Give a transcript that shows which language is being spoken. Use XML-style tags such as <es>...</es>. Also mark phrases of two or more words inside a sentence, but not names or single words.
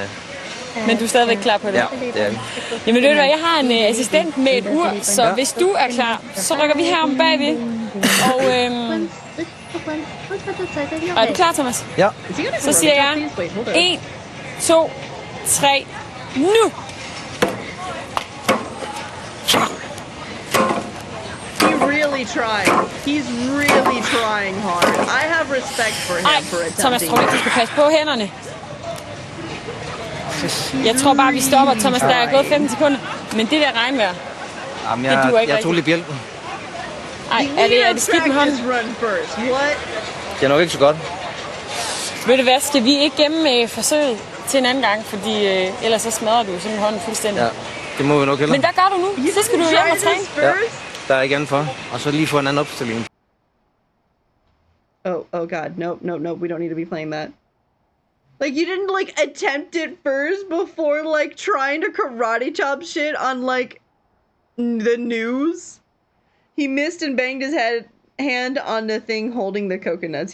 <da>Men du er stadigvæk klar på det? ja, det er det. Jamen ved du hvad, jeg har en assistent med et ur, så hvis du er klar, så rykker vi her om bagved. Og er du klar, Thomas? Ja. Så siger jeg 1, 2, 3, nu!</da> <en>He's really trying hard. I have respect for him</en> <da>Ej,</da> <en>for attempting.</en> <da>Thomas, tror du ikke, du skal passe på hænderne? Jeg tror bare, vi stopper, Thomas. Der er gået 15 sekunder. Men det der regnvejr, Jamen, det duer ikke jeg tog rigtigt. lige bjælpen. Ej, er det skidt med hånden?</da> <en>Run first. What?</en> <da>Det er nok ikke så godt. Ved du hvad, skal vi ikke gemme forsøget til en anden gang? Fordi ellers så smadrer du sådan hånden fuldstændig. Ja, det må vi nok hellere. Men hvad gør du nu? Så skal du hjem og træne. Ja, der er ikke andet for. Og så lige få en anden opstilling.</da> <en>Oh god, no, we don't need to be playing that. Like, you didn't, like, attempt it first before, like, trying to karate chop shit on, like, The news? He missed and banged his hand on the thing holding the coconuts.</en>